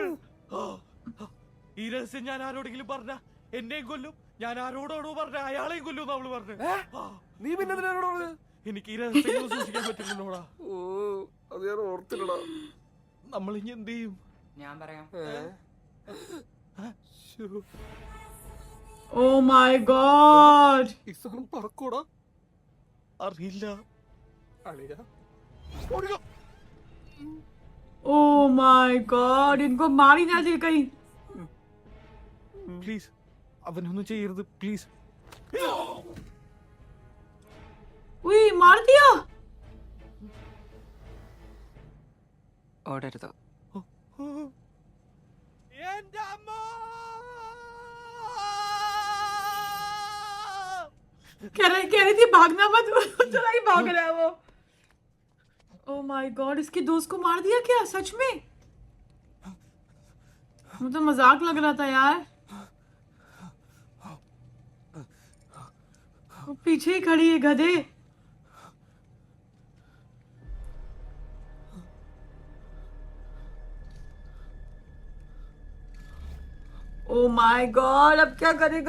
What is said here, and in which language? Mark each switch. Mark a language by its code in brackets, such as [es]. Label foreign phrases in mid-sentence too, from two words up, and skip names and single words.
[ml] ഈ രഹസ്യം ഞാൻ ആരോടെങ്കിലും പറഞ്ഞ എന്നെയും കൊല്ലും, ഞാൻ ആരോടാണോ പറഞ്ഞ അയാളെയും കൊല്ലും അവള് പറഞ്ഞു. നീ പിന്നെ എന്തിനാ പറഞ്ഞത്? എനിക്ക് ഈ രഹസ്യങ്ങൾ സൂക്ഷിക്കാൻ പറ്റില്ലല്ലോടാ. ഓ, അത് ഞാൻ ഓർത്തില്ലടാ. നമ്മൾ ഇനി എന്ത് ചെയ്യും? ഞാൻ പറയാം. [en] Oh my God. [ml] ഈ സാധനം പറക്കൂടാ? അറിയില്ല. അളിയാ, [en] Oh my God. [hi] इनको मार ही ना दे कहीं. [ml] പ്ലീസ് അവനൊന്നും ചെയ്യരുത് പ്ലീസ്. [hi] उई, मार दिया. [ml] ഓടരുത്. എന്റെ അമ്മ! [hi] कह रही थी भागना मत. चला ही भाग रहा है वो. [en] Oh my God. [hi] इसके दोस्त को मार दिया क्या सच में? मुझे तो मजाक लग रहा था यार. पीछे ही खड़ी है गधे। [en] oh my God, [hi] अब क्या करेगा?